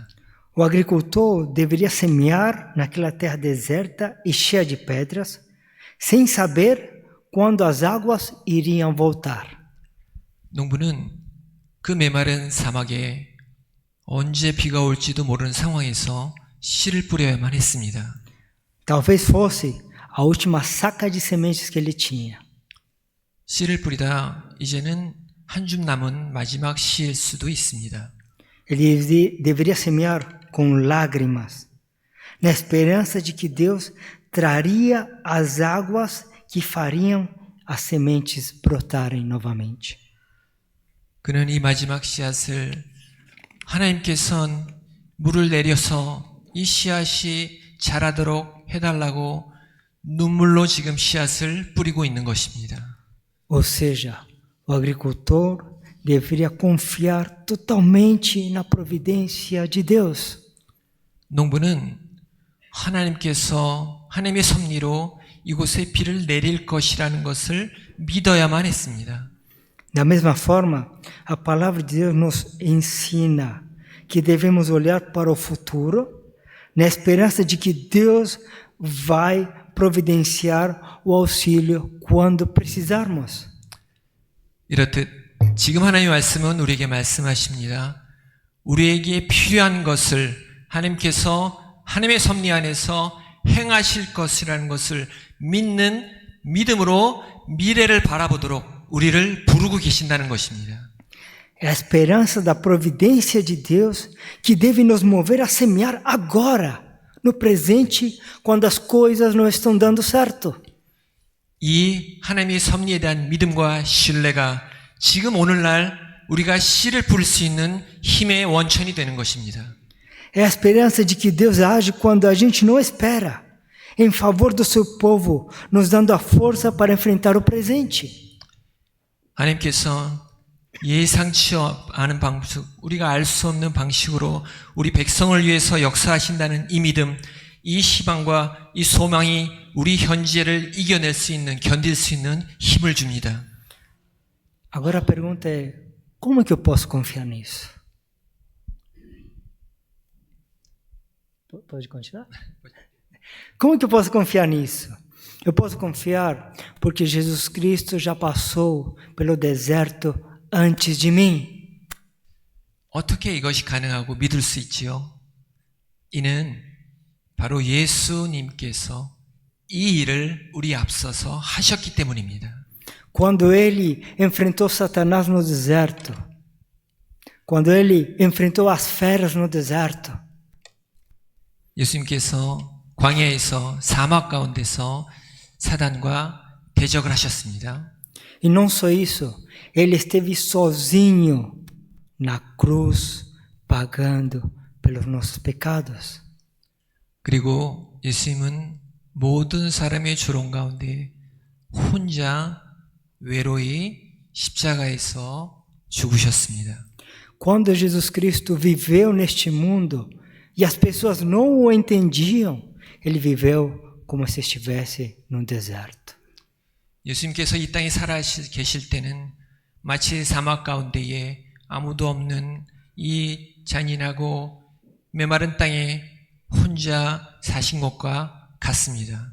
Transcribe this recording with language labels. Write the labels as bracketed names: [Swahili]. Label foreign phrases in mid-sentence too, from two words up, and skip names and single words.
[Portuguese] O agricultor deveria semear naquela terra deserta e cheia de pedras, sem saber quando as águas iriam voltar. [Korean] 농부는 그 메마른 사막에 언제 비가 올지도 모르는 상황에서 씨를 뿌려야만 했습니다. [Portuguese] Talvez fosse a última saca de sementes que ele tinha. [Korean] 씨를 뿌리다 이제는 한 줌 남은 마지막 씨일 수도 있습니다. [Portuguese] Ele deveria semear com lágrimas, na esperança de que Deus traria as águas que fariam as sementes brotarem novamente. [Korean] 그는 이 마지막 씨앗을 하나님께서는 물을 내려서 이 씨앗이 자라도록 해달라고 눈물로 지금 씨앗을 뿌리고 있는 것입니다. [Portuguese] Ou seja, o agricultor deveria confiar totalmente na providência de Deus. [Korean] 농부는 하나님의 섭리로 이곳에 비를 내릴 것이라는 것을 믿어야만 했습니다. [Portuguese] Da mesma forma, a palavra de Deus nos ensina que devemos olhar para o futuro, na esperança de que Deus vai providenciar o auxílio quando precisarmos. [Korean] 이렇듯 지금 하나님의 말씀은 우리에게 말씀하십니다. 우리에게 필요한 것을 하나님께서 하나님의 섭리 안에서 행하실 것이라는 것을 믿는 믿음으로 미래를 바라보도록 우리를 부르고 계신다는 것입니다. [Portuguese] É a esperança da providência de Deus que deve nos mover a semear agora, no presente, quando as coisas não estão dando certo. [Korean] 이 하나님의 섭리에 대한 믿음과 신뢰가 지금 오늘날 우리가 씨를 뿌릴 수 있는 힘의 원천이 되는 것입니다. [Portuguese] É a esperança de que Deus age quando a gente não espera, em favor do seu povo, nos dando a força para enfrentar o presente. [Korean] 하나님께서 예상치 않은 방식, 우리가 알 수 없는 방식으로 우리 백성을 위해서 역사하신다는 이 믿음, 이 희망과 이 소망이 우리 현재를 이겨낼 수 있는, 견딜 수 있는 힘을 줍니다. [Portuguese] Agora a pergunta é, como é que eu posso confiar nisso? Pode continuar? Como é que eu posso confiar nisso? Eu posso confiar porque Jesus Cristo já passou pelo deserto antes de mim. [Korean] 어떻게 이것이 가능하고 믿을 수 있지요? 이는 바로 예수님께서 이 일을 우리 앞서서 하셨기 때문입니다. [Portuguese] Quando ele enfrentou Satanás no deserto, quando ele enfrentou as feras no deserto, [Korean] 예수님께서 광야에서 사막 가운데서 사단과 대적을 하셨습니다. [Portuguese] e não só isso, ele esteve sozinho na cruz, pagando pelos nossos pecados. [Korean] 그리고 예수님은 모든 사람의 조롱 가운데 혼자 외로이 십자가에서 죽으셨습니다. [Portuguese] Quando Jesus Cristo viveu neste mundo e as pessoas não o entendiam, ele viveu como se estivesse num deserto. [Korean] 예수님께서 이 땅에 살아 계실 때는 마치 사막 가운데에 아무도 없는 이 잔인하고 메마른 땅에 혼자 사신 것과 같습니다.